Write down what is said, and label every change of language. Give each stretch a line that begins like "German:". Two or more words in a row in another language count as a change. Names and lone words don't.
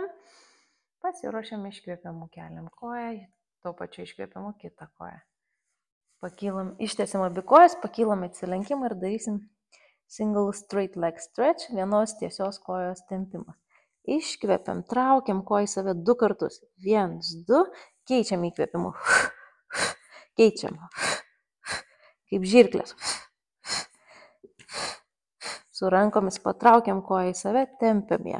Lithuanian: Pasiruošiam iškvepiamų, keliam koją, tuo pačiu iškvepiamu kitą koją. Pakylam, ištiesim abi kojas, pakylam atsilenkimą ir darysim
English: single straight leg stretch,
Lithuanian: vienos tiesios kojos tempimas. Iškvepiam, traukiam koją į save 2 kartus. 1, 2, keičiam įkvepimu. Keičiam. Kaip žirklės. Su rankomis patraukiam koją į save, tempiam ją.